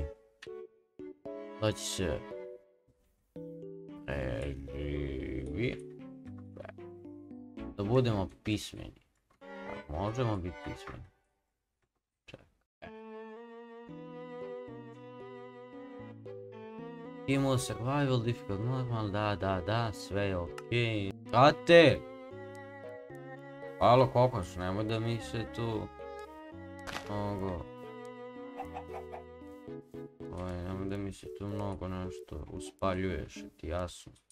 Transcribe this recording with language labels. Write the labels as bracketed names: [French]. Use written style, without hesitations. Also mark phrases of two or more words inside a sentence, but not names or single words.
[Serbian] Znači se da budemo pismeni. Možemo biti pismeni. Imamo survival, difficult, normal, da, sve je okej. Brate! Alo kokoš, nemoj da mi se tu... nemoj da mi se tu mnogo nešto uspaljuješ, ti jasno.